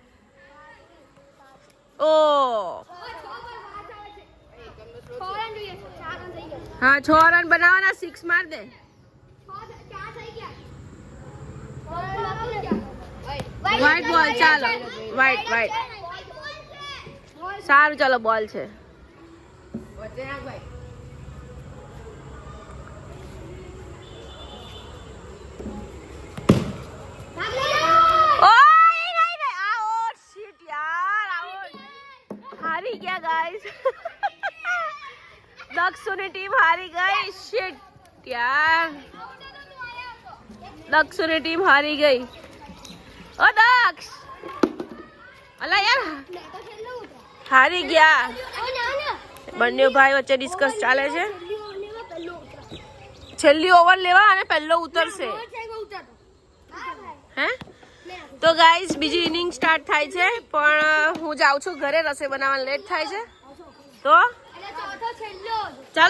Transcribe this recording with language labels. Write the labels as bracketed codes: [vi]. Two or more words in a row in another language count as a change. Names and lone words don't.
[gu] ઓ હા 6 રન બનાવવાના. 6 માર દે. [en] white ball. [gu] ચાલો [en] white white. [gu] સારું ચાલો બોલ છે. હારી ગયા ગાઇસ. દક્ષુની ટીમ હારી ગઈ. શિટ યાર. દક્ષુની ટીમ હારી ગઈ. ઓ દક્ષ. અલા યાર હારી ગયા. બંને ભાઈ વચ્ચે ડિસ્કસ ચાલે છે. છેલ્લી ઓવર લેવા અને પહેલો ઉતરશે. હે તો ગાઈઝ બીજી [en] inning start [gu] થાય છે. પણ હું જાઉં છું ઘરે. રસોઈ બનાવવાનું લેટ થાય છે તો ચાલે.